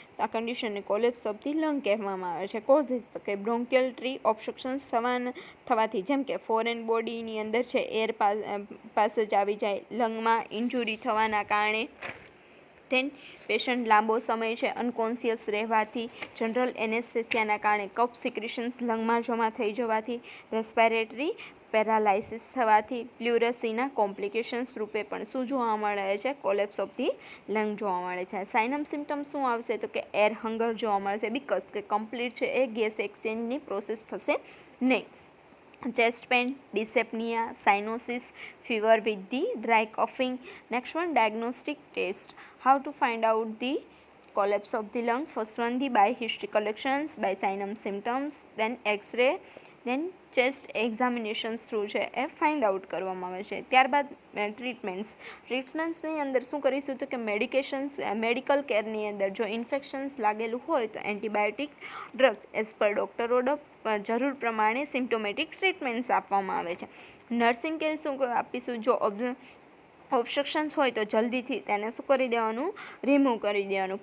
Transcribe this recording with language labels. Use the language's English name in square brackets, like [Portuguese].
[Gujarati] આ કન્ડિશનને collapse of the lung કહેવામાં આવે છે. કોઝિસ તો કે બ્રોન્કિયલ ટ્રી ઓબ્સ્ટ્રક્શન્સ થવાથી જેમ કે ફોરેન બોડીની અંદર છે એર પાસેજ આવી જાય, લંગમાં ઇન્જુરી થવાના કારણે, ધેન પેશન્ટ લાંબો સમય છે અનકોન્શિયસ રહેવાથી, જનરલ એનેસ્થેસિયાના કારણે કફ સિક્રેશન્સ લંગમાં જમા થઈ જવાથી, રેસ્પિરેટરી પેરાલાઇસિસ થવાથી, પ્લ્યુરસીના કોમ્પ્લિકેશન્સ રૂપે પણ શું જોવા મળે છે? કોલેપ્સ ઓફ ધી લંગ જોવા મળે છે. સાઇનમ સિમ્ટમ્સ શું આવશે તો કે એર હંગર જોવા મળશે બીકોઝ કે કમ્પ્લીટ છે એ ગેસ એક્સચેન્જની પ્રોસેસ થશે નહીં. [English] Chest pain, dyspnoea, cyanosis, fever with the dry coughing. Next one, diagnostic test. How to find out the collapse of the lung? First one, the by history collections, by sign symptoms, then X-ray, then chest examinations through છે એ find out [Gujarati] કરવામાં આવે છે. ત્યારબાદ ટ્રીટમેન્ટ્સની અંદર શું કરીશું તો કે મેડિકલ કેરની અંદર જો ઇન્ફેક્શન્સ લાગેલું હોય તો antibiotic drugs as per doctor order જરૂર પ્રમાણે સિમ્ટોમેટિક ટ્રીટમેન્ટ્સ આપવામાં આવે છે. નર્સિંગ કેર શું આપીશું? જો ઓબ્સ્ટ્રક્શન્સ હોય તો જલ્દીથી તેને શું કરી દેવાનું? રિમૂવ કરી દેવાનું.